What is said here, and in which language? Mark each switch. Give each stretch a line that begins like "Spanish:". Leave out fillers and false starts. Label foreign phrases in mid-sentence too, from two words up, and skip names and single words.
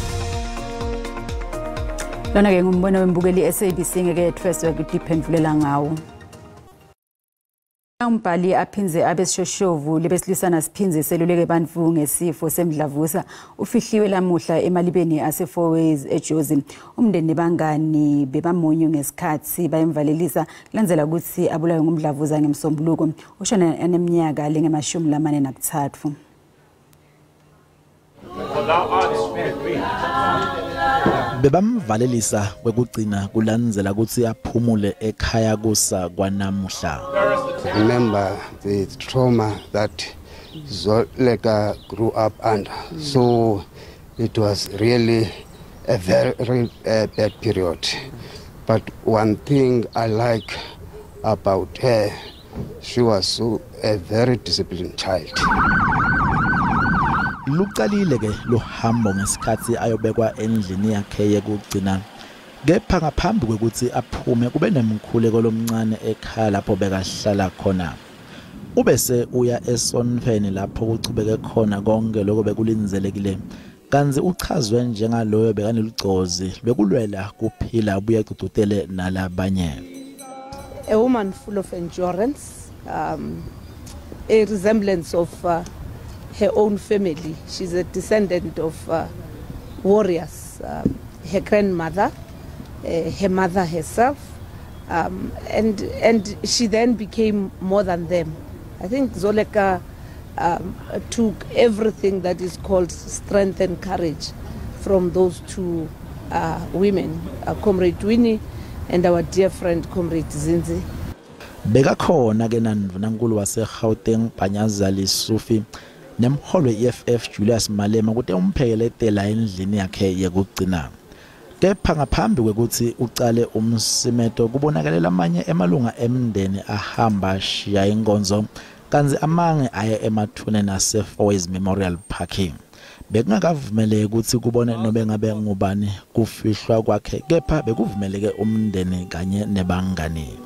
Swati: Lona ke ngumbono wembukeli SABC ngeke yethweswe ukuphendula ngawo. Umbhali aphinze abesishoshovu lebesilwisana siphinze seluleke bantu ngesifo semdlavuza ufihliwe lamuhla emalibeni ase4ways eJozi. Umndeni nebangani bebamonyo ngesikhathi bayemvalelisa kulandzela ukuthi abulawe ngumdlavuza ngemsombuluko ushona eneminyaka lengama-43. Bebamvalelisa kwekugcina kulandzela ukuthi aphumule ekhaya kusa kwanamuhla.
English: Remember the trauma that Zoleka grew up under. So it was really a very bad period. But one thing I like about her, she was a very disciplined child.
Swati: Luqalile ke lohambo ngesikhathi ayobekwa endlini yakhe yekugcina. Kepha ngaphambi kwekuthi aphume kube nemkhuleko lomncane ekhaya lapho bekahlala khona. Ubese uya esonfeni lapho kuchubeke khona konke lokho bekulinzelekile. Kanzi uchazwe njengaloyo bekanelugcozi bekulwela kuphila ubuye ecudutele nalabanye.
English: A woman full of endurance, a resemblance of her own family. She's a descendant of warriors. Her grandmother, her mother herself, and she then became more than them. I think Zoleka took everything that is called strength and courage from those two women, Comrade Winnie and our dear friend Comrade Zinzi.
Swati: Bekakhona ke nandvunankulu waseGauteng Bhanyazali Sufi nemholo we-EFF Julius Malema ukuthi umphekeletela endlini yakhe yokugcina. Kepha ngaphambi kwekuthi ucale umsimeto kubonakalela amanye emalunga emndeni ahamba shiya inkonzo kanzi amange aye emathune naseFoy's Memorial Parking. Bekungakavumeleki ukuthi kubone nobe ngabe ngubani kufihlwa kwakhe kepha bekuvumeleke umndeni kanye nebangani.